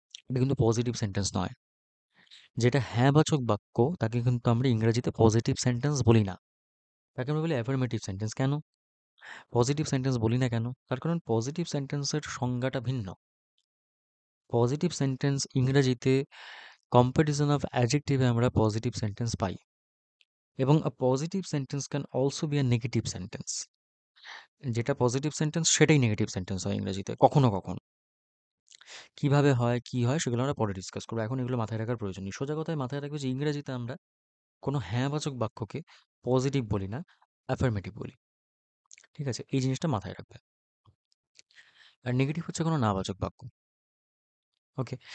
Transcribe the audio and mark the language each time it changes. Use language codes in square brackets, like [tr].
[bn] এটা কিন্তু positive sentence নয়। যেটা হ্যাঁবাচক বাক্য তাকে কিন্তু আমরা ইংরেজিতে পজিটিভ সেন্টেন্স বলি না। তাকে আমরা বলি অ্যাফার্মেটিভ সেন্টেন্স। কেন পজিটিভ সেন্টেন্স বলি না কেন? তার কারণ পজিটিভ সেন্টেন্সের সংজ্ঞাটা ভিন্ন। পজিটিভ সেন্টেন্স ইংরেজিতে কম্পারিজন অফ অ্যাডজেক্টিভে আমরা পজিটিভ সেন্টেন্স পাই। [en] এবং a positive sentence can also be a negative sentence. [bn] যেটা পজিটিভ সেন্টেন্স সেটাই নেগেটিভ সেন্টেন্স হয় ইংরেজিতে কখনো কখনো। কিভাবে হয়, কি হয় সেগুলো আমরা পরে ডিসকাস করবো। এখন এগুলো মাথায় রাখার প্রয়োজন নেই। সোজা কথায় মাথায় রাখবে যে ইংরেজিতে আমরা কোনো হ্যাঁবাচক বাক্যকে পজিটিভ বলি না, অ্যাফার্মেটিভ বলি। ঠিক আছে? এই জিনিসটা মাথায় রাখবে। আর নেগেটিভ হচ্ছে কোনো নাবাচক বাক্য। ওকে?